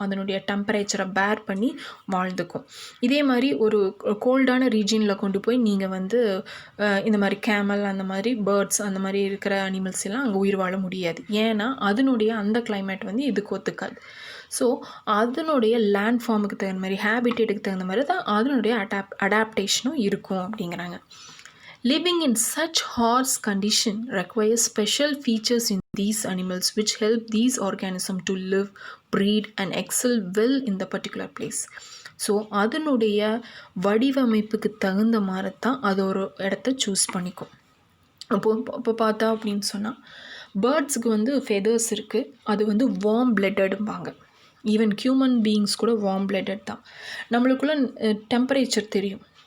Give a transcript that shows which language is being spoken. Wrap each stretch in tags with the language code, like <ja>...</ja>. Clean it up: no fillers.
<ta>அதனுடைய டெம்பரேச்சரை பேர் பண்ணி வாழ்ந்துக்கும். இதே மாதிரி ஒரு கோல்டான ரீஜியனில் கொண்டு போய் நீங்கள் வந்து இந்த மாதிரி கேமல், அந்த மாதிரி பேர்ட்ஸ், அந்த மாதிரி இருக்கிற அனிமல்ஸ் எல்லாம் அங்கே உயிர் வாழ முடியாது. ஏன்னா அதனுடைய அந்த கிளைமேட் வந்து இதுக்கு ஒத்துக்காது. ஸோ அதனுடைய லேண்ட் ஃபார்முக்கு தகுந்த மாதிரி, ஹேபிட்டேட்டுக்கு தகுந்த மாதிரி தான் அதனுடைய அடாப்டேஷனும் இருக்கும் அப்படிங்கிறாங்க.</ta> <en>Living in such harsh condition requires special features in these animals which help these organisms to live, breed and excel well in the particular place.</en> <ta>So அதனுடைய வடிவமைப்புக்கு தகுந்த மாதிரி தான் அது ஒரு இடத்த சூஸ் பண்ணிக்கும். இப்போ பார்த்தா அப்படின்னு சொன்னால் பேர்ட்ஸுக்கு வந்து ஃபெதர்ஸ் இருக்குது, அது வந்து வார்ம் பிளட்டடும்பாங்க.</ta> <en>even human beings</en> <ta>கூட வார்ம் பிளட்டட் தான். நம்மளுக்குள்ள டெம்பரேச்சர் தெரியும்.</ta>